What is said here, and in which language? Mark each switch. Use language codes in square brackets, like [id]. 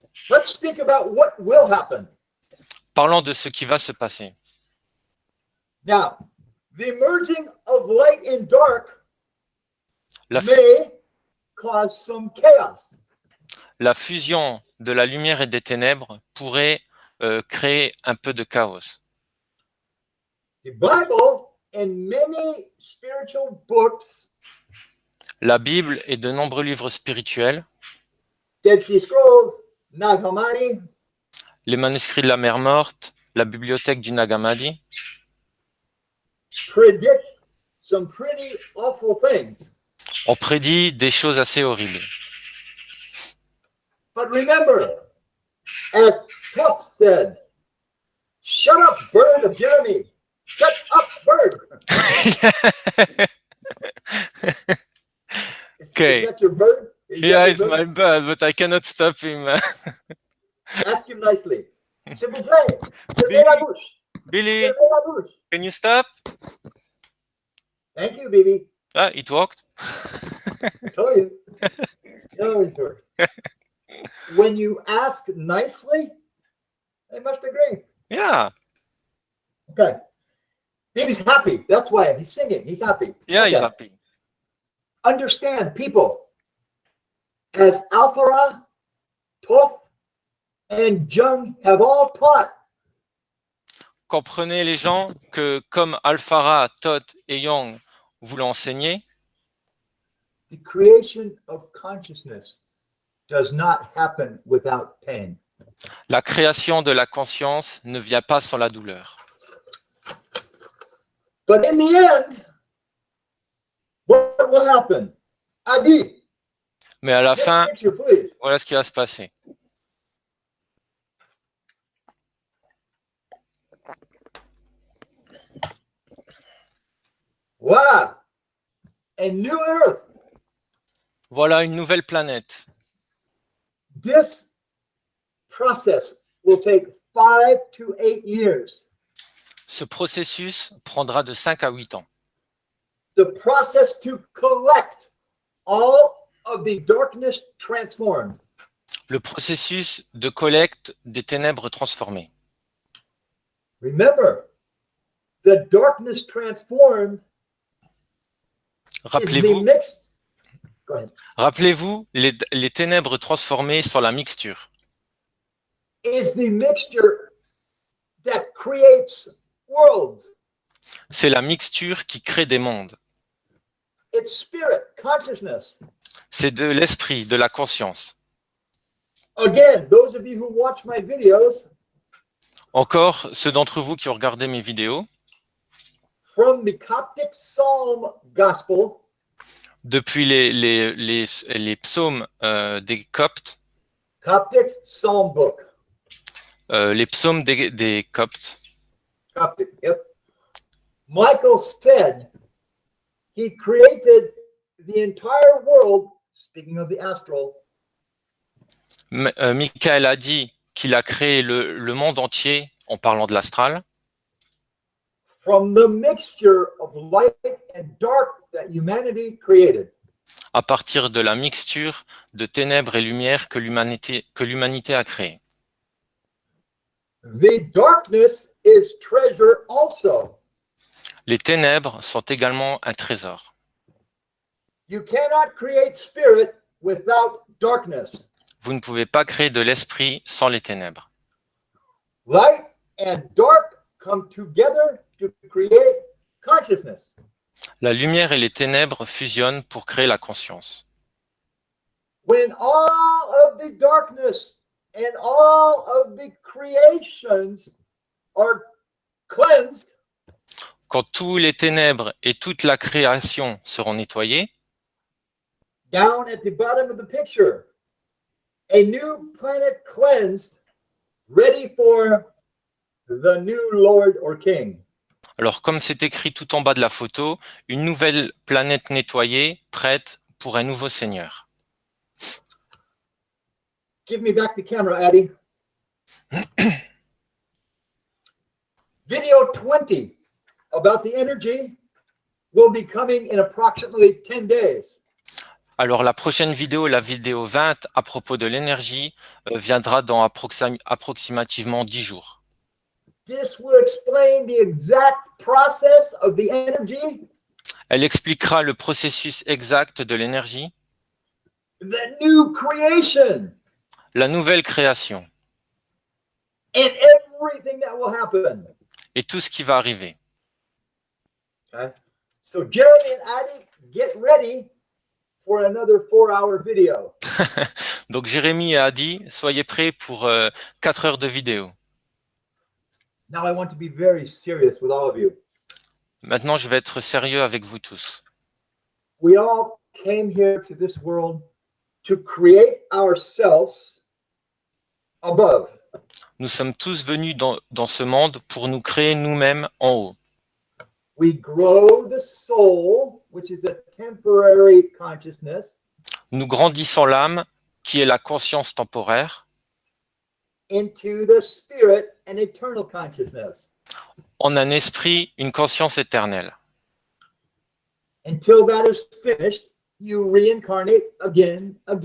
[en] Let's speak about what will happen. [fr] Parlons de ce qui va se passer. [en] Now, the merging of light and dark [fr] La, [en] may cause some chaos. [fr] la fusion de la lumière et des ténèbres pourrait créer un peu de chaos. [en] The Bible and many spiritual books, [fr] La Bible et de nombreux livres spirituels, [en] Dead Sea Scrolls, Nag Hammadi, [fr] les manuscrits de la mer morte, la bibliothèque du Nag Hammadi, [en] predict some pretty awful things. [fr] on prédit des choses assez horribles. [en] But remember, as Tufts said, shut up, bird of Jeremy. Shut up, bird. Okay. Is that your bird? Is that Yeah, your it's bird? my bad, but I cannot stop him. Ask him nicely. [fr] S'il vous plaît, fermez la bouche. [en] Billy, [fr] Fermez la bouche. [en] can you stop? Thank you, baby. Ah, it worked. I told you. It always works. When you ask nicely, they must agree. Yeah, Okay. Baby's happy. That's why he's singing. He's happy. yeah, he's Okay. happy. Understand, people, as Alphara, Toph, and Jung have all taught, [fr] Comprenez les gens que comme Alphara, Thoth et Young vous l'ont enseigné, [en] the creation of consciousness does not happen without pain. [fr] la création de la conscience ne vient pas sans la douleur. [en] But in the end, what will happen? Adi, [fr] Mais à la [en] next [fr] fin, [en] picture, please. [fr] voilà ce qui va se passer. [en] Wow. A new earth. [fr] Voilà une nouvelle planète. [en] This process will take 5 to 8 years. [fr] Ce processus prendra de 5 à 8 ans. [en] The process to collect all of the darkness transformed. [fr] Le processus de collecte des ténèbres transformées. [en] Remember, the darkness transformed is the [fr] Rappelez-vous, [en] mixed. Go ahead. [fr] rappelez-vous, les ténèbres transformées sont la mixture. [en] Is the mixture that creates worlds. [fr] C'est la mixture qui crée des mondes. [en] It's spirit, consciousness. [fr] C'est de l'esprit, de la conscience. [en] Again, those of you who watch my videos, [fr] Encore, ceux d'entre vous qui ont regardé mes vidéos, [en] from the Coptic Psalm Gospel, [fr] depuis les psaumes des Coptes, [en] Coptic Psalm Book, [fr] les psaumes des Coptes, [en] Coptic, yep. Michael said he created the entire world, speaking of the astral, [fr] Michael a dit qu'il a créé le monde entier en parlant de l'astral, [en] from the mixture of light and dark that humanity created. [fr] à partir de la mixture de ténèbres et lumière que l'humanité a créée. [en] The darkness is treasure also. [fr] Les ténèbres sont également un trésor. [en] You cannot create spirit without darkness. [fr] Vous ne pouvez pas créer de l'esprit sans les ténèbres. [en] Light and dark come together to create consciousness. [fr] La lumière et les ténèbres fusionnent pour créer la conscience. [en] When all of the darkness and all of the creations are cleansed, [fr] Quand tous les ténèbres et toute la création seront nettoyés, [en] down at the bottom of the picture, a new planet cleansed, ready for the new Lord or King. [fr] alors comme c'est écrit tout en bas de la photo, une nouvelle planète nettoyée, prête pour un nouveau Seigneur. [en] Give me back the camera, Addie. Video 20 about the energy will be coming in approximately 10 days. [fr] Alors la prochaine vidéo, la vidéo 20 à propos de l'énergie, viendra dans approximativement 10 jours. [en] This will explain the exact process of the energy, [fr] Elle expliquera le processus exact de l'énergie, [en] the new creation, [fr] la nouvelle création [en] and everything that will happen. [fr] et tout ce qui va arriver. [en] Okay? So Jeremy and Addie, get ready for another 4-hour video. [fr] Donc Jérémy et Adi, soyez prêts pour 4 heures de vidéo. [en] Now I want to be very serious with all of you. [fr] Maintenant, je vais être sérieux avec vous tous. [en] We all came here to this world to create ourselves above. [fr] Nous sommes tous venus dans ce monde pour nous créer nous-mêmes en haut. [en] We grow the soul, which is a temporary consciousness, [fr] Nous grandissons l'âme, qui est la conscience temporaire, [en] into the spirit and eternal consciousness. [fr] en un esprit, une conscience éternelle. [en] Until that is finished, you reincarnate again.